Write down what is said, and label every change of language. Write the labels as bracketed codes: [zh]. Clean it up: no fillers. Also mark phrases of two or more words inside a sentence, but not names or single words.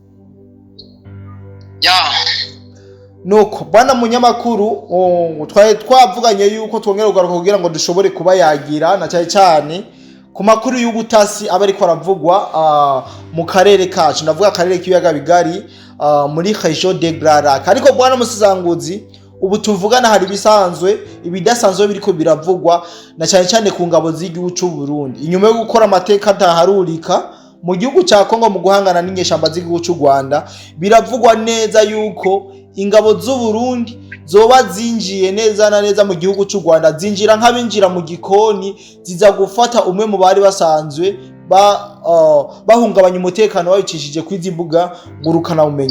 [rn] Nuko bwana munyamakuru, twavuganye yuko twongera kugaruka kugira ngo dushobore kuba yagira na cyane cyane ku makuru y'ubutasi aba ariko aravugwa mu karere kacu, ndavuga akarere k'ibiyaga bigari, muri [fr] Région de Grand Lac. [rn] Ariko bwana musesanguzi, ubu tuvugana hari bisanzwe ibidasanzwe biriko biravugwa na cyane cyane ku ngabo z'igihugu cy'u Burundi, inyuma yo gukora amateka ataharurika mu gihugu cya Kongo mu guhangana n'inyeshamba z'igihugu cy'u Rwanda. Biravugwa neza yuko ingabo z'u Burundi zoba zinjiye neza na neza mu gihugu cy'u Rwanda, zinjira nk'abinjira mu gikoni, ziza gufata umwe mu bari basanzwe bahungabanya umutekano wabicishije kwizi mbuga ngurukana bumenyi.